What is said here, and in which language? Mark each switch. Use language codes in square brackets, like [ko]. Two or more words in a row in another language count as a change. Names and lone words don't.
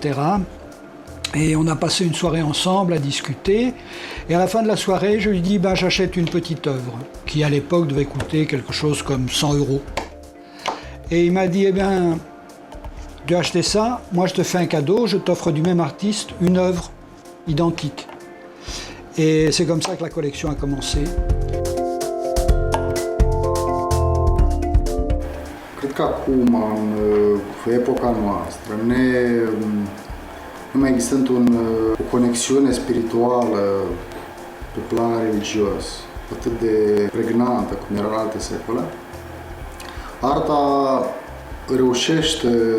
[fr] Et on a passé une soirée ensemble à discuter, et à la fin de la soirée, je lui dis, j'achète une petite œuvre, qui à l'époque devait coûter quelque chose comme 100 €. Et il m'a dit, tu as acheté ça, moi je te fais un cadeau, je t'offre du même artiste une œuvre identique. Et c'est comme ça que la collection a commencé. [ro] Cred că acum, în epoca noastră, nu mai existând o conexiune spirituală pe plan religios atât de pregnantă cum era în alte secole, arta reușește